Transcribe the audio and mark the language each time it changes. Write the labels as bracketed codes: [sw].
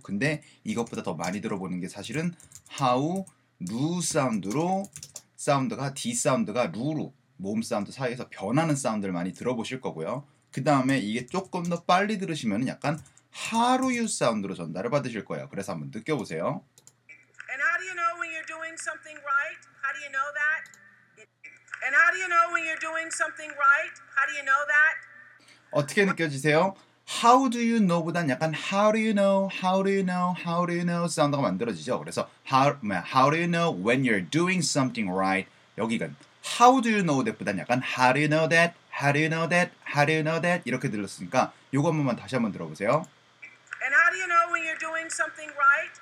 [ko] 근데 이것보다 더 많이 들어보는 게 사실은 How do 사운드로 사운드가 D 사운드가 루로 모음 사운드 사이에서 변하는 사운드를 많이 들어보실 거고요. 그 다음에 이게 조금 더 빨리 들으시면 약간 How do you 사운드로 전달을 받으실 거예요. 그래서 한번 느껴보세요. [en] And how do you know when you're doing something right? How do you know that? And how do you know when you're doing something right? How do you know that? [ko] 어떻게 느껴지세요? [en] How do you know [ko] 보단 약간 [en] How do you know? How do you know? How do you know? [ko] 사운드가 만들어지죠. [en] 그래서 How do you know when you're doing something right? 여기는 How do you know that [ko] 보단 약간 [en] How do you know that? How do you know that? How do you know that? [ko] 이렇게 들렸으니까 요거 한 번만 다시 한번 들어보세요. [en] And how do you know when you're doing something right?